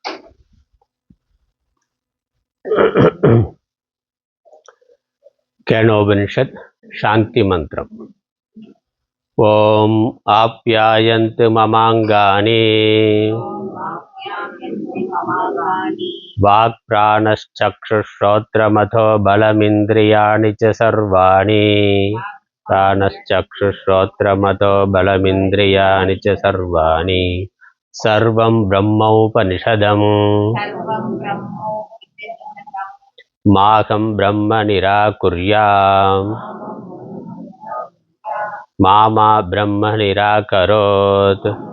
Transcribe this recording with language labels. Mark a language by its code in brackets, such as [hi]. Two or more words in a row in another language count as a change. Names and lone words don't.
[ta] கேனோபனிஷத் சாந்தி மந்திரம். [sa] ओम् आप्यायन्तु ममाङ्गानि वाक् प्राणश्चक्षुःश्रोत्रमथो बलमिन्द्रियाणि च सर्वाणि. प्राणश्चक्षुश्रोत्रमतो बलमिन्द्रियाणि च सर्वाणि सर्वं ब्रह्मोपनिषदम् माहं ब्रह्म निराकुर्याम् मा ब्रह्म निराकरोत्।